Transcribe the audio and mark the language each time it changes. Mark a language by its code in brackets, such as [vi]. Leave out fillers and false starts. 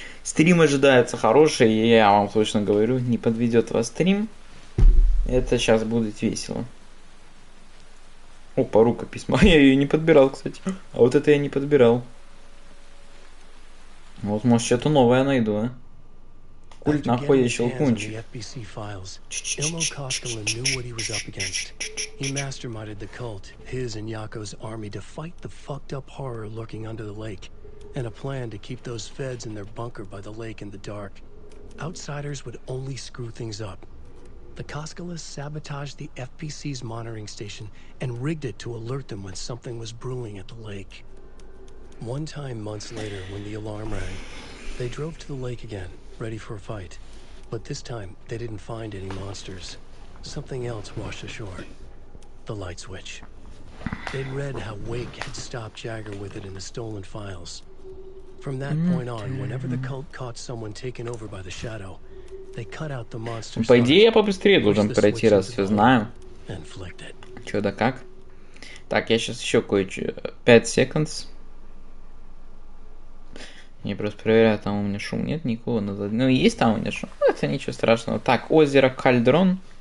[ru] Стрим ожидается хороший, и я вам точно говорю, не подведет вас стрим. Это сейчас будет весело. Опа, рукопись. Я ее не подбирал, кстати. А вот это я не подбирал. Вот, может, что-то новое найду, а? Культ находит щелкунчик. [en] Ilmo Koskela knew what he was up against. He masterminded the cult, his and Yako's army, to fight the fucked up horror lurking under the lake, and a plan to keep those feds in their bunker by the lake in the dark. Outsiders would only screw things up. The Koskelas sabotaged the FPC's monitoring station and rigged it to alert them when something was brewing at the lake. One time months later, when the alarm rang, they drove to the lake again, ready for a fight. But this time, they didn't find any monsters. Something else washed ashore. The light switch. They'd read how Wake had stopped Jagger with it in the stolen files. From that point on, whenever the cult caught someone taken over by the shadow, they cut out the monster. [ru] По идее, я побыстрее должен пройти, раз все знаю. [en] And flicked it. [ru] Чё да как? Так, я сейчас еще кое-что. 5 секунд. Я просто проверяю, там у меня шум нет никого. Ну, есть там у меня шум. Ну, это ничего страшного. Так, озеро Кальдрон.